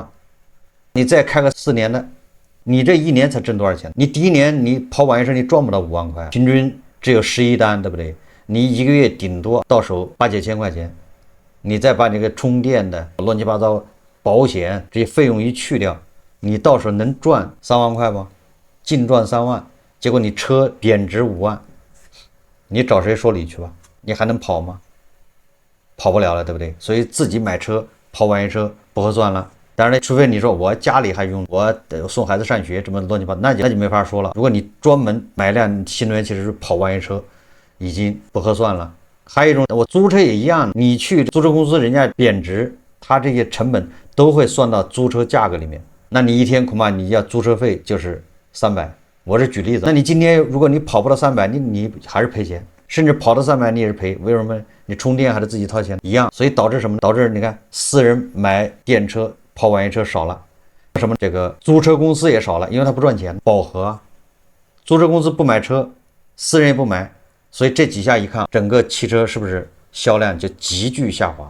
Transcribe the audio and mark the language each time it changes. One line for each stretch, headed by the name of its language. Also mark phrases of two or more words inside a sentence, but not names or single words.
Chinese: 你再開個4年的，你這1年才掙多少錢？你第1年你跑網約車你賺不到5萬塊，平均只有11單，對不對？你一個月頂多到手8、9千塊錢，你再把那個充電的亂七八糟， 保險這些費用一去掉，你到時候能賺3萬塊不？淨賺3萬，結果你車貶值5萬，你找誰說理去吧？你還能跑嗎？跑不了了，对不对？所以自己买车跑网约車不合算了。当然了，除非你说我家里還用，我送孩子上学，这么乱七八糟，那就没法说了。如果你专门买辆新能源汽车跑网约车，已经不合算了。还有一种，我租车也一样，你去租车公司，人家贬值，他这些成本都会算到租車价格裡面。那你一天恐怕你要租車費就是300，我是舉例子。那你今天如果你跑不到300，你還是賠錢，甚至跑到300你也是賠。為什麼？你充電還是自己掏錢一樣。所以導致什麼？導致你看私人買電車跑網約車少了，什麼這個租車公司也少了，因為它不賺錢，飽和啊。租車公司不買車，私人也不買，所以這幾下一看，整個汽車是不是銷量就急劇下滑？